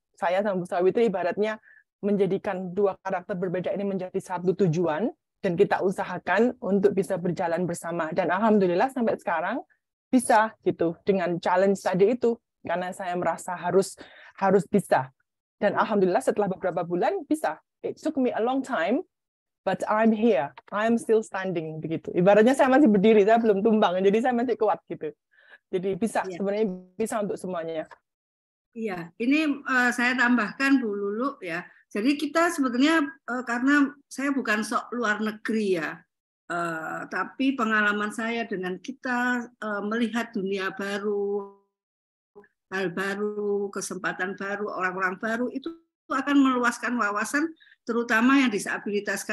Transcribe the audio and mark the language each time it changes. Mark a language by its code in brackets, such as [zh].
[id] Saya sama Bu Sawitri ibaratnya menjadikan dua karakter berbeda ini menjadi satu tujuan, dan kita usahakan untuk bisa berjalan bersama. Dan alhamdulillah sampai sekarang bisa gitu dengan challenge tadi itu, karena saya merasa harus bisa, dan alhamdulillah setelah beberapa bulan bisa. [en] It took me a long time, but I'm here, I'm still standing begitu. [id] Ibaratnya saya masih berdiri, saya belum tumbang, jadi saya masih kuat gitu. Jadi bisa, sebenarnya bisa untuk semuanya. Iya, ini saya tambahkan Bu Lulu ya. Jadi kita sebetulnya karena saya bukan sok luar negeri ya. Tapi pengalaman saya dengan kita melihat dunia baru, hal baru, kesempatan baru, orang-orang baru, itu akan meluaskan wawasan, terutama yang disabilitas.